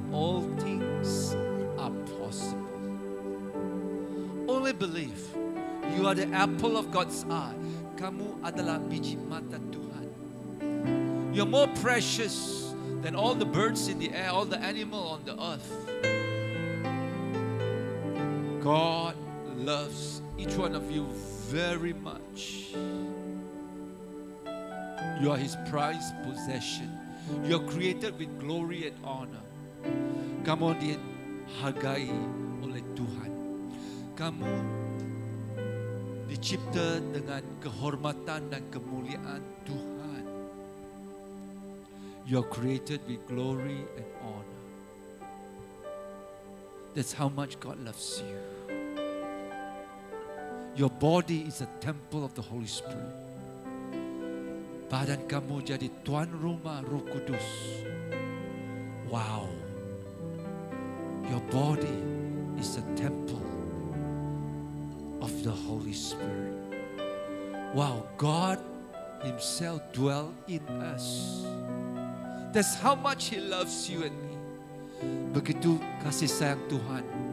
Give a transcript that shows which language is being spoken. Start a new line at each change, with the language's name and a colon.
English: All things are possible. Only believe. You are the apple of God's eye.
Malay: Kamu adalah biji mata Tuhan.
English: You're more precious than all the birds in the air, all the animal on the earth. God loves each one of you very much. You are His prized possession. You are created with glory and honor.
Malay: Kamu dihargai oleh Tuhan. Kamu dicipta dengan kehormatan dan kemuliaan Tuhan.
English: You are created with glory and honor. That's how much God loves you. Your body is a temple of the Holy Spirit.
Malay: Badan kamu jadi tuan rumah Roh Kudus.
English: Wow. Your body is a temple of the Holy Spirit. Wow, God Himself dwell in us. That's how much He loves you and me.
Malay: Begitu kasih sayang Tuhan.